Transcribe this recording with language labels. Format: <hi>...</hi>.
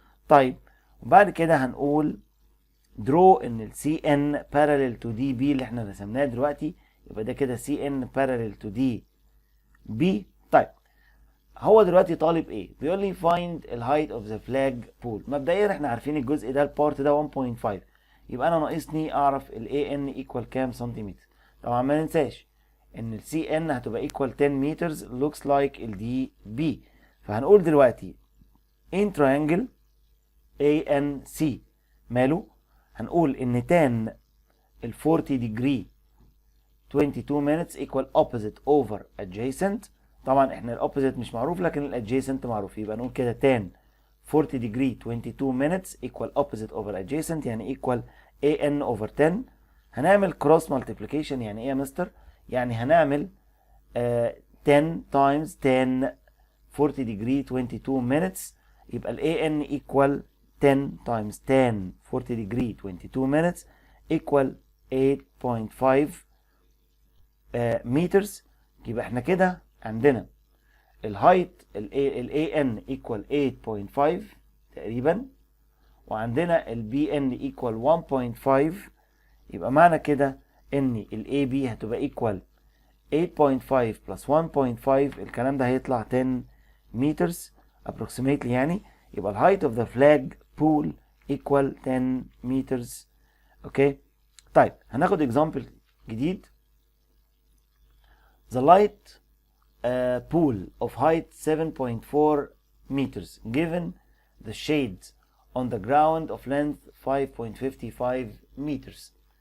<ar>طيب وبعد كده هنقول draw ان ال CN parallel to DB اللي احنا رسمناه دلوقتي، يبقى ده كده CN parallel to DB. طيب هو دلوقتي طالب ايه؟ بيقول لي</ar> <en>find the height of the flag pole.</en> <ar>مبدئيا احنا عارفين الجزء ده البارت ده 1.5، يبقى انا ناقصني اعرف ال AN equal كام سنتيمتر. طبعا ما ننساش ان ال CN هتبقى equal 10 meters looks like ال DB، فهنقول دلوقتي in triangle ANC ماله؟ هنقول ان tan ال 40 degree 22 minutes equal opposite over adjacent. طبعا احنا الاوبوزيت مش معروف لكن الادجيسنت معروف، يبقى نقول كده tan 40 degree 22 minutes equal opposite over adjacent يعني equal an over 10. هنعمل cross multiplication، يعني ايه يا مستر؟ يعني هنعمل 10 times tan 40 degree 22 minutes، يبقى ال an equal 10 times tan 40 degree 22 minutes equal 8.5 meters. يبقى احنا كده عندنا الهايت ال AN equal 8.5 تقريبا، وعندنا ال BN equal 1.5، يبقى معنى كده ان ال AB هتبقى equal 8.5 plus 1.5، الكلام ده هيطلع 10 meters approximately يعني، يبقى الهايت of the flag pole equal 10 meters. اوكي طيب هناخد example جديد.</ar> <en>The light pool of height 7.4 meters given the shades on the ground of length 5.55 meters.</en>